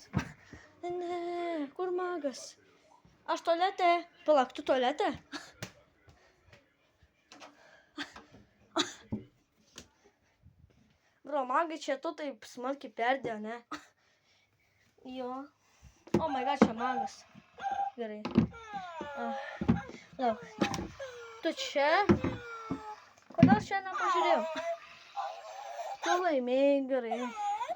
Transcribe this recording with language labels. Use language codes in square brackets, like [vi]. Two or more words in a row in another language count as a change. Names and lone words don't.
[lt] Ne, kur magas? Aš tualete. Palauk, tu tualete? Bro, magai čia tu taip smarkiai perdėjo, ne? Jo. [en] Oh my god, [lt] čia magas. Gerai. Lauk. Tu čia? Kodėl čia nepažiūrėjau? Tu laimėjai, gerai.